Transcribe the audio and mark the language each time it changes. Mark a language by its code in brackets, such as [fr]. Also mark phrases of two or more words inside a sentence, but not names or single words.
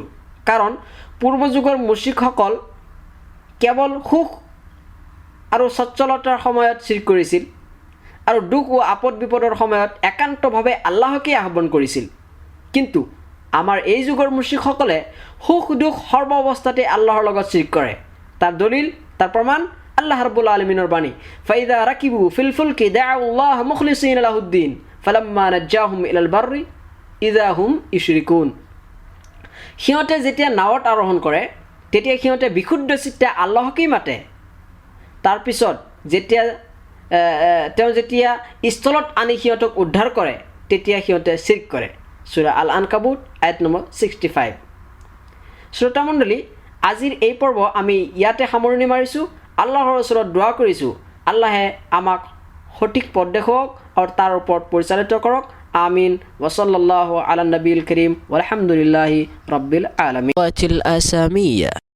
[as] কাৰণ পূৰ্ব যুগৰ মুশ্ৰিকসকল কেৱল সুখ আৰু সচ্ছলতাৰ সময়ত শিৰক কৰিছিল আৰু দুখ ও আপদ বিপদৰ সময়ত একান্তভাৱে আল্লাহকে আহ্বান কৰিছিল। কিন্তু আমাৰ এই যুগৰ মুশ্ৰিকসকলে সুখ দুখ সৰ্ব অৱস্থাতে আল্লাহৰ লগত শিৰক কৰে। তাৰ দলিল, তাৰ প্ৰমাণ আল্লাহ ৰাব্বুল আলামিনৰ বাণী, [ar] فإذا ركبوا في الفلك دعوا الله مخلصين له الدين فلما نجاهم إلى البر إذا هم يشركون. [as] সিহঁতে যেতিয়া নাৱত আৰোহণ কৰে তেতিয়া সিহঁতে বিশুদ্ধ চিত্তে আল্লাহকেই মাতে। তাৰপিছত যেতিয়া স্থলত আনি সিহঁতক উদ্ধাৰ কৰে তেতিয়া সিহঁতে শিৰক কৰে। সূৰা আল আনকাবুত আয়াত নম্বৰ 65। শ্ৰোতামণ্ডলী, আজিৰ এই পৰ্ব আমি ইয়াতে সামৰণি মাৰিছোঁ। আল্লাহৰ ওচৰত দোৱা কৰিছোঁ আল্লাহে আমাক সঠিক পথ দেখুৱাওক আৰু তাৰ ওপৰত পৰিচালিত কৰক। আমিন। [ar] وصلى الله على النبي الكريم والحمد لله رب العالمين.